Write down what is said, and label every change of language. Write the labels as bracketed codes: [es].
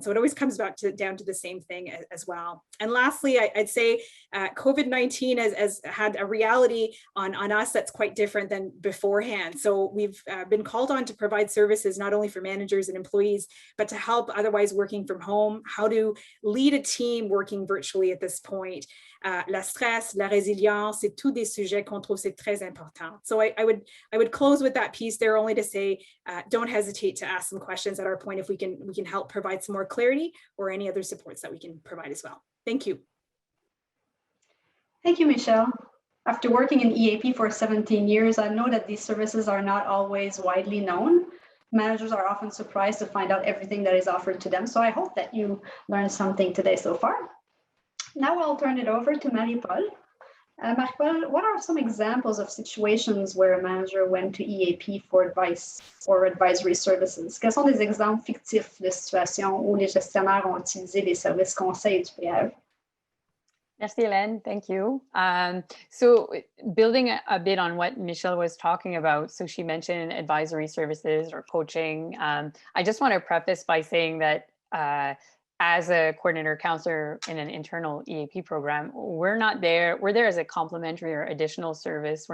[en] So it always comes back down to the same thing as well. And lastly, I'd say COVID-19 has had a reality on us that's quite different than beforehand. So we've been called on to provide services not only for managers and employees, but to help otherwise working from home, how to lead a team working virtually at this point. [fr] La stress, la résilience, c'est tous des sujets qu'on trouve c'est très important. [en] So I would close with that piece there, only to say, don't hesitate to ask some questions at our point if we can help provide some more clarity or any other supports that we can provide as well. Thank you. Thank you, Michelle. After working in EAP for 17 years, I know that these services are not always widely known. Managers are often surprised to find out everything that is offered to them. So I hope that you learned something today so far. Now I'll turn it over to Marie-Paul. Marie-Paul, what are some examples of situations where a manager went to EAP for advice or advisory services? [fr] Quels sont des exemples fictifs de situations où les gestionnaires ont utilisé les services conseils du PAE? Merci, Hélène. [en] Thank you. So building a bit on what Michelle was talking about, so she mentioned advisory services or coaching. I just want to preface by saying that as a coordinator counselor in an internal EAP program, we're there as a complementary or additional service.